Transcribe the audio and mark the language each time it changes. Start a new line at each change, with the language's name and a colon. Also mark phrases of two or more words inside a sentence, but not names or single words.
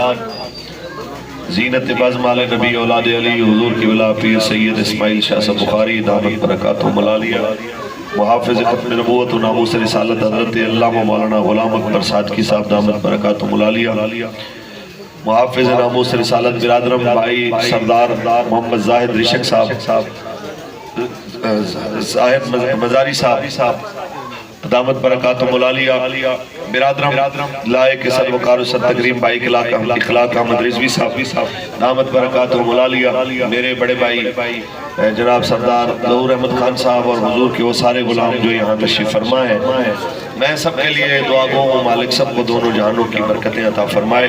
Urdu: زینت بزم علی نبی اولاد علی حضور کی ولا پیر سید اسماعیل شاہ صاحب بخاری
Arabic: دامت برکاتہ ملالیہ
Urdu: محافظ ختم نبوت و ناموس رسالت حضرت علامہ مولانا غلام اکبر صادقی صاحب
Arabic: دامت برکاتہ ملالیہ
Urdu: محافظ ناموس رسالت برادرم بھائی سردار محمد زاہد رشک صاحب زاہد مزاری صاحب
Arabic: دامت برکاتہ ملالیہ
Urdu: برادرم لائے کے صد وقار و صد تقریم بھائی اخلاق احمد رضوی صاحب
Arabic: دامت برکاتہ ملالیہ
Urdu: میرے بڑے بھائی جناب سردار ظہور احمد خان صاحب اور حضور کے وہ سارے غلام جو یہاں تشریف فرما ہے، میں سب کے لیے دعا گو ہوں مالک سب کو دونوں جہانوں کی برکتیں عطا فرمائے۔